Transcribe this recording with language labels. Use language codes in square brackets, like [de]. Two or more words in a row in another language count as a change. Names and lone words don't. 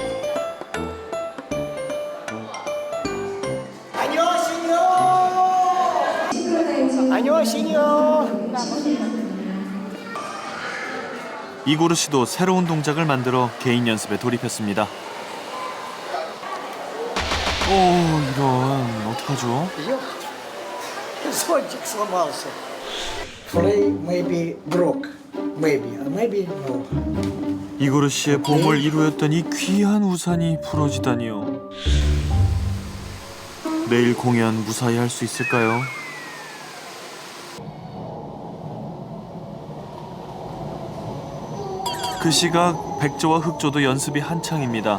[ko] 안녕하세요. 이고르 씨도 새로운 동작을 만들어 개인 연습에 돌입했습니다. 오, 이런 어떡하죠? [ru] Зонтик сломался. [en] Play maybe broke. Maybe no. [ko] 이고르 씨의 봄을 이루었던 이 귀한 우산이 부러지다니요. 내일 공연 무사히 할 수 있을까요? 그 시각 백조와 흑조도 연습이 한창입니다.